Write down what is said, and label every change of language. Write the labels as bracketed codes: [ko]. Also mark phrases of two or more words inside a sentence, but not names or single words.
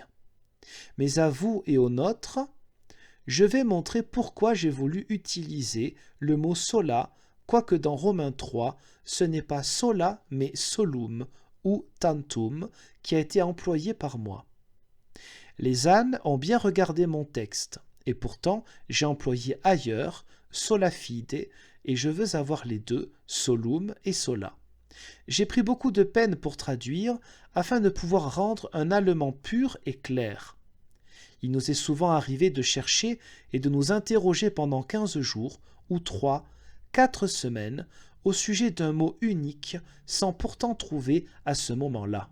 [fr] Mais à vous et aux nôtres, je vais montrer pourquoi j'ai voulu utiliser le mot sola, quoique dans Romains 3, ce n'est pas sola, mais solum, ou tantum, qui a été employé par moi. Les ânes ont bien regardé mon texte, et pourtant j'ai employé ailleurs [la] sola fide, [fr] et je veux avoir les deux, [la] solum et sola. [fr] J'ai pris beaucoup de peine pour traduire, afin de pouvoir rendre un allemand pur et clair. Il nous est souvent arrivé de chercher et de nous interroger pendant 15 jours, ou 3, 4 semaines, au sujet d'un mot unique, sans pourtant trouver à ce moment-là.